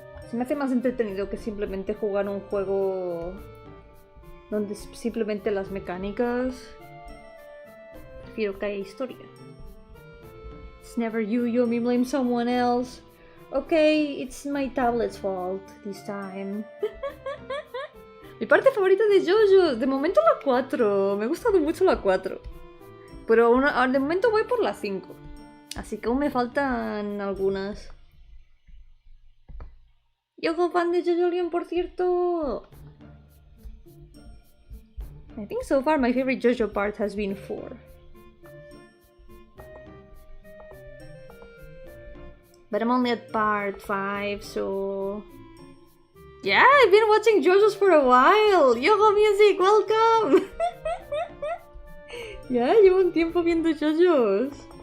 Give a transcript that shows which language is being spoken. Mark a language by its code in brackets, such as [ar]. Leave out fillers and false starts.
[es] Se me hace más entretenido que simplemente jugar un juego donde simplemente las mecánicas. Prefiero que haya historia. [en] It's never you, Yomi, blame someone else. Okay, it's my tablet's fault this time. [es] Mi parte favorita de JoJo, de momento la 4. Me ha gustado mucho la 4. Pero de momento voy por la 5. Así que aún me faltan algunas. Yo fan de JoJo, por cierto. [en] I think so far my favorite JoJo part has been 4. But I'm only at part 5, so... Yeah, I've been watching JoJo's for a while. [es] Yo-hooo [en] music, welcome. [es] Ya, llevo un tiempo viendo JoJo's.